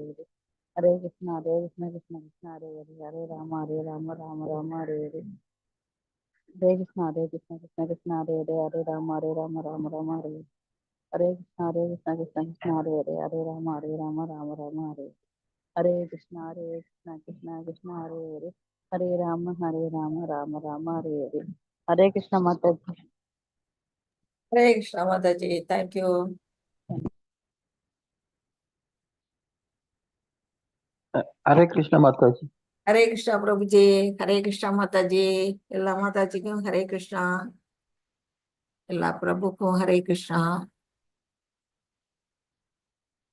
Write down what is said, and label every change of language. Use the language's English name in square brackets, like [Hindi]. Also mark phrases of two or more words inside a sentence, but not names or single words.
[Sanskrit] हरे हरे कृष्ण कृष्ण कृष्ण हरे हरे हरे राम राम हरे हरे हरे कृष्ण कृष्ण कृष्ण हरे हरे हरे राम राम हरे हरे हरे कृष्ण कृष्ण कृष्ण हरे हरे हरे राम हरे हरे कृष्ण कृष्ण कृष्ण हरे हरे हरे राम राम हरे हरे हरे कृष्ण माताजी. हरे कृष्ण माताजी, [English] thank you. [Sanskrit] हरे कृष्ण माताजी. हरे कृष्ण प्रभुजी, हरे कृष्ण माताजी, [Tamil] எல்லா மாதாஜிக்கும் [Sanskrit] हरे कृष्ण, [Tamil] எல்லா பிரபுக்கும் [Sanskrit] हरे कृष्ण.